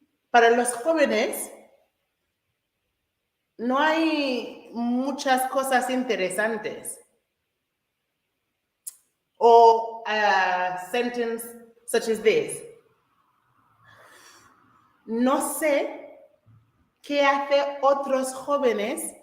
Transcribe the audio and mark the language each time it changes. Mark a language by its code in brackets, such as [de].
[es] Para los jóvenes, no hay muchas cosas interesantes. [en] Or a sentence such as this. [es] No sé qué hace otros jóvenes.